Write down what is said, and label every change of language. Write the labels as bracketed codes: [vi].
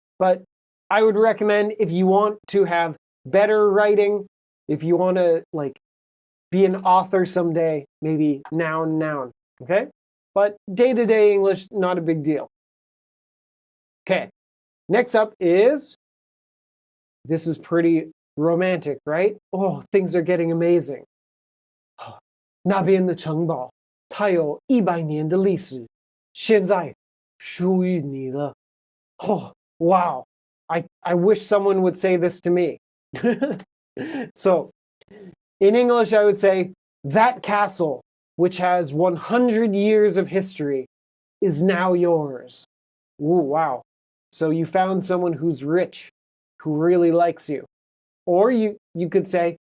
[en] But I would recommend if you want to have better writing, if you want to like be an author someday, maybe noun, noun. Okay? But day-to-day English, not a big deal. Okay. Next up is, this is pretty romantic, right? Oh, things are getting amazing. [zh] 那边的城堡，它有100年的历史，现在属于你了。 [en] Oh, wow. I wish someone would say this to me. So, in English, I would say, that castle, which has 100 years of history, is now yours. Ooh, wow. So you found someone who's rich, who really likes you. Or you could say,